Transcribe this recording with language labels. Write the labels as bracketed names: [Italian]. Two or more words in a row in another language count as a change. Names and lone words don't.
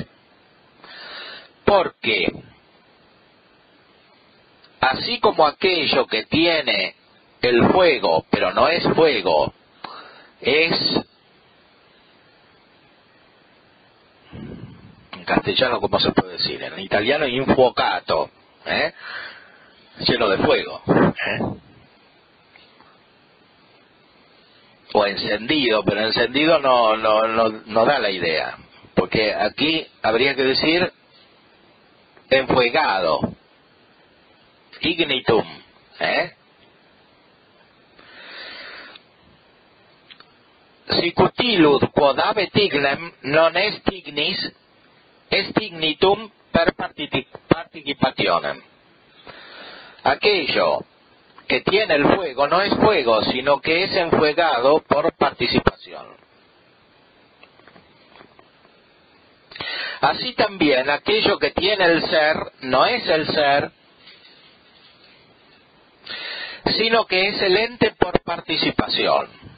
[Spanish] Porque, así como aquello que tiene el fuego, pero no es fuego, es, en castellano, ¿cómo se puede decir? En italiano, infuocato, lleno de fuego, o encendido, pero encendido no da la idea, porque aquí habría que decir enfuegado, ignitum, [Latin] sicut illud quod habet ignem non est ignis, est ignitum per participationem. [Spanish] Aquello que tiene el fuego no es fuego, sino que es enfuegado por participación. Así también aquello que tiene el ser no es el ser, sino que es el ente por participación.